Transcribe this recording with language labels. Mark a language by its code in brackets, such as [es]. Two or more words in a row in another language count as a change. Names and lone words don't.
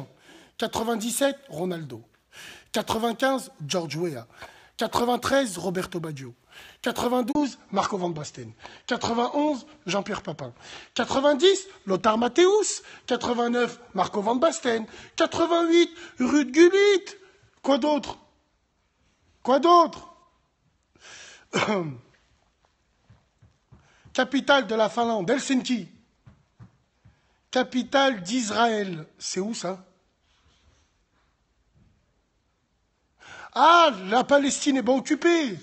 [fr] 97, Ronaldo. 95, George Weah. 93, Roberto Baggio. 92, Marco Van Basten. 91, Jean-Pierre Papin. 90, Lothar Matthäus. 89, Marco Van Basten. 88, Ruud Gullit. Quoi d'autre? Quoi d'autre? Capitale de la Finlande, Helsinki. Capitale d'Israël, c'est où ça? Ah, la Palestine est pas occupée.